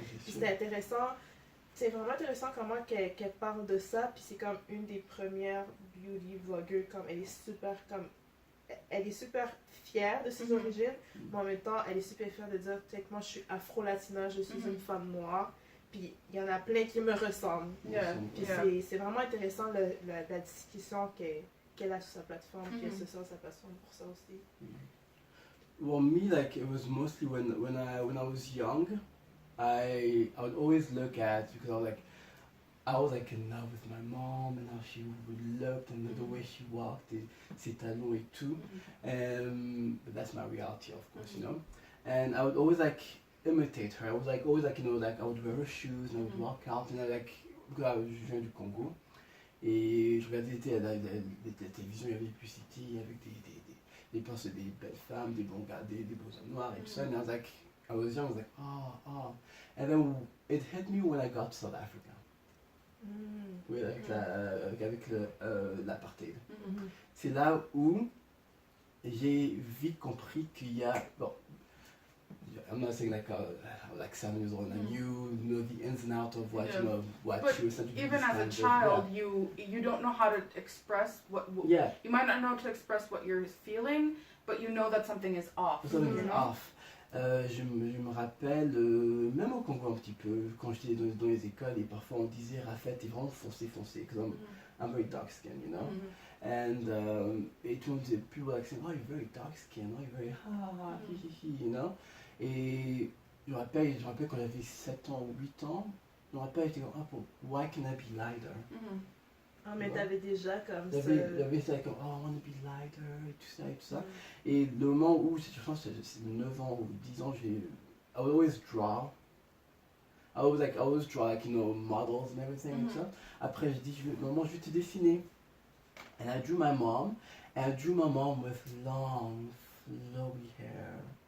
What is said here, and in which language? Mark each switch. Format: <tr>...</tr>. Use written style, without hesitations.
<fr>Puis c'était intéressant, c'est vraiment intéressant comment qu'elle parle de ça, puis c'est comme une des premières beauty vloggers, comme elle est super fière de ses origines, mais en même temps elle est super fière de dire, peut-être moi je suis afro-latina, je suis une femme noire. Puis il y en a plein qui me ressemblent. Puis c'est vraiment intéressant la discussion qu'elle a sur sa plateforme, puis elle se sent sa passion pour ça aussi.</fr> <en>Well, me, like, it was mostly when I was young, I would always look at, because I was like in love with my mom and how she looked and the way she walked,</en> <fr>ses talons et tout.</fr> <en>But that's my reality, of course, you know. And I would always like imitate her. I was like always like, you know, like I would wear her shoes and I would walk out and I like,</en> <fr>je viens du Congo et je regardais la télévision, il y avait des publicités avec des belles femmes, des bons gars, des beaux hommes noirs et tout ça.</fr> <en>And I was like, I was young, I was like, oh. And then it hit me when I got to South Africa.</en> <fr>Oui, avec l'apartheid. C'est là où j'ai vite compris qu'il y a, bon,</fr> <en>I'm not saying like 7 years old and you know the ins and outs of what but you essentially even as a child you don't know how to express what you might not know how to express what you're feeling, but you know that something is off. Something is off.</en> <fr>Je me rappelle, même au Congo un petit peu, quand j'étais dans les écoles et parfois on disait Raphaël t'es vraiment foncé,</fr> <en>because I'm very dark skinned, you know. And</en> <fr>et tout le monde disait,</fr> <en>people like saying, oh you're very dark skinned, oh you're very you know.</en> <fr>Et je me rappelle quand j'avais 7 ans ou 8 ans, je me rappelle, j'étais comme,</fr> <en>why can I be lighter?</en> <fr>Ah, mais t'avais déjà comme ça. J'avais ça comme,</fr> <en>oh, I want to be lighter,</en> <fr>et tout ça. Et le moment où, je pense que c'est 9 ans ou 10 ans,</fr> <en>I would always draw. I always draw, like, you know, models and everything,</en> <fr>et tout ça. Après, je dis, maman, je vais te dessiner.</fr> <en>And I drew my mom, with long, flowy hair.</en>